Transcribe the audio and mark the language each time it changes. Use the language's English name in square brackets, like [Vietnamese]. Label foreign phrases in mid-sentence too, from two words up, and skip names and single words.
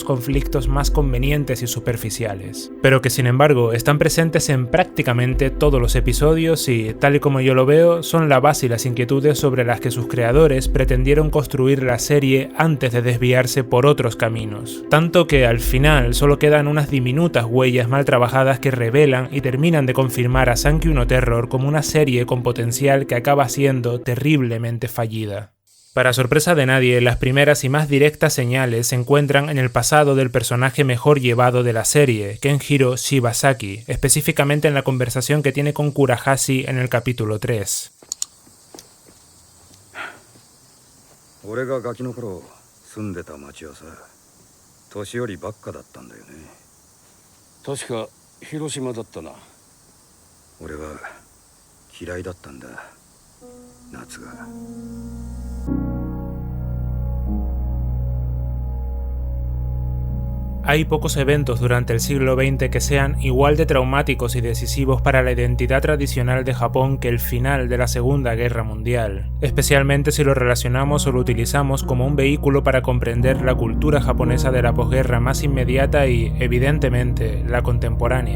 [Spanish] conflictos más convenientes y superficiales, pero que sin embargo están presentes en prácticamente todos los episodios y, tal y como yo lo veo, son la base y las inquietudes sobre las que sus creadores pretendieron construir la serie antes de desviarse por otros caminos, tanto que al final solo quedan unas diminutas huellas mal trabajadas que revelan y terminan de confirmar a Sankyu no Terror como una serie con potencial que acaba siendo terriblemente fallida. Para sorpresa de nadie, las primeras y más directas señales se encuentran en el pasado del personaje mejor llevado de la serie, Kenjiro Shibasaki, específicamente en la conversación que tiene con Kurahashi en el capítulo 3. [Japanese] 俺がガキの頃住んでた町はさ、年寄りばっかだったんだよね。確か広島だったな。俺は嫌いだったんだ、夏が。 [Spanish] Hay pocos eventos durante el siglo XX que sean igual de traumáticos y decisivos para la identidad tradicional de Japón que el final de la Segunda Guerra Mundial, especialmente si lo relacionamos o lo utilizamos como un vehículo para comprender la cultura japonesa de la posguerra más inmediata y, evidentemente, la contemporánea.